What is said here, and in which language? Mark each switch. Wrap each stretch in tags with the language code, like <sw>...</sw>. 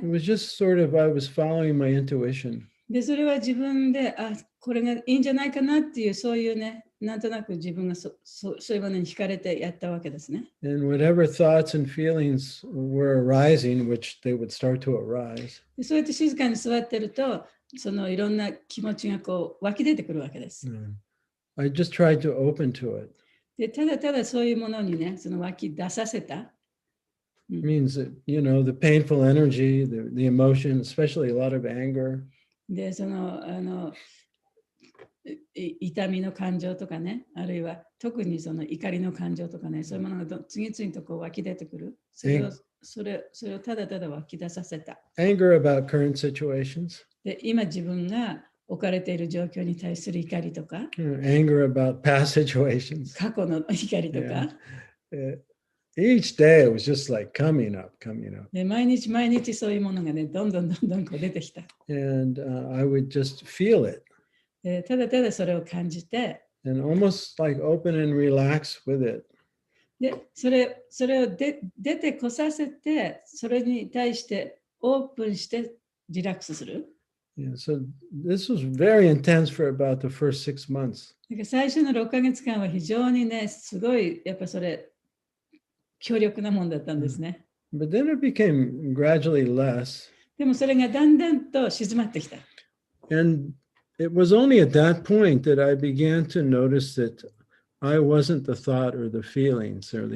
<en>It was just sort of, I was following my intuition.</en> <ja>で、それは自分で、これがいいんじゃないかなっていう、そういうね、なんとなく自分がそういうものに惹かれてやったわけですね。</ja> <en>And whatever thoughts and feelings were arising, which they would start to arise.</en> <ja>でそうやって静かに座ってると、そのいろんな気持ちがこう湧き出てくるわけです。</ja> <en>I just tried to open to it.</en> <ja>でただただそういうものにね、その湧き出させた。</ja> <en>It means that, the painful energy, the emotion, especially a lot of anger.</en> <ja>で、その痛みの感情とかね、あるいは特にその怒りの感情とかね、そういうものが次々とこう湧き出てくる。それをただただ湧き出させた。</ja> <en>Anger about current situations.</en> <ja>で、今自分が置かれている状況に対する怒りとか、</ja> <en>anger about past situations.</en> <ja>過去の怒りとか。</ja> <en>Each day it was just like coming up.</en> <ja>で、毎日そういうものがね、どんどんこう出てきた。</ja> <en>And I would just feel it.</en> <ja>で、ただただそれを感じて、</ja> <en>And almost like open and relax with it.</en> <ja>で、それを出てこさせて、それに対してオープンしてリラックスする。</ja> <en>Yeah, so this was very intense for about the first 6 months.</en> <ja>だから最初の6ヶ月間は非常にね、すごいやっぱそれ強力なもんだったんですね。</ja> <en>But then it became gradually less.</en> <ja>でもそれがだんだんと静まってきた。</ja> <en>And it was only at that point that I began to notice that I wasn't the thought or the feelings or the</en>